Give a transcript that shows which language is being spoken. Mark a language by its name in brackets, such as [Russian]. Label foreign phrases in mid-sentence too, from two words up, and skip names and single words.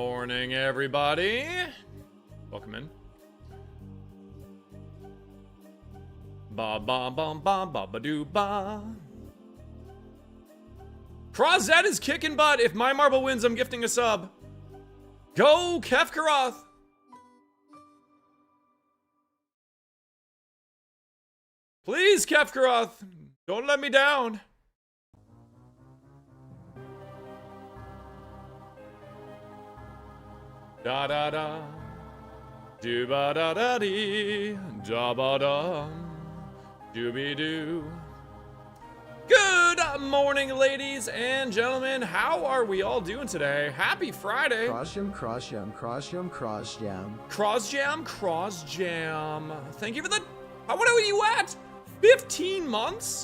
[English] morning, everybody. Welcome in. Ba ba ba ba ba ba doo ba. Crozwords is kicking butt. If my marble wins, I'm gifting a sub. Go, Kefkaroth. Please, Kefkaroth, don't let me down. Da da da, do ba da da dee, da ba da, dooby doo. Good morning, ladies and gentlemen. How are we all doing today? Happy Friday. Cross jam, cross jam, cross jam, cross jam. Cross jam, cross jam. Thank you for the. What are you at? 15 months?